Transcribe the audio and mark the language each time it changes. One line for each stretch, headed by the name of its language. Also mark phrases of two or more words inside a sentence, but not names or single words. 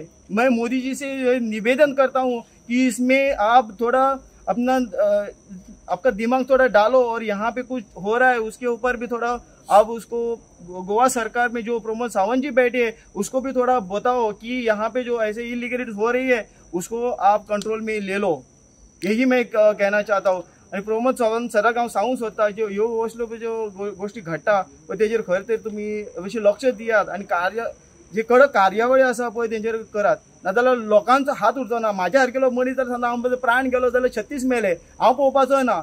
Hindi: मैं मोदी जी से निवेदन करता हूँ कि इसमें आप थोड़ा अपना आपका दिमाग थोड़ा डालो और यहाँ पे कुछ हो रहा है उसके ऊपर भी थोड़ा आप उसको, गोवा सरकार में जो प्रमोद सावंत जी बैठे हैं उसको भी थोड़ा बताओ कि यहाँ पे जो ऐसे इलीगलिटीज हो रही है उसको आप कंट्रोल में ले लो. यही मैं कहना चाहता हूँ.
Konkani: आणि प्रमोद सावंत सराक हांव सांगूंक सोदता ज्यो ह्यो असल्यो ज्यो गोष्टी घडटा पळय तेजेर खरें तर तुमी अशें लक्ष दियात आनी जे कडक कार्यावळी आसा पळय तेंचेर करात. नाजाल्यार लोकांचो हात उरचो ना. म्हाज्या सारकेलो मनीस जर समजा हांव प्राण गेलो जाल्यार 36 मेले, हांव पळोवपाचो ना.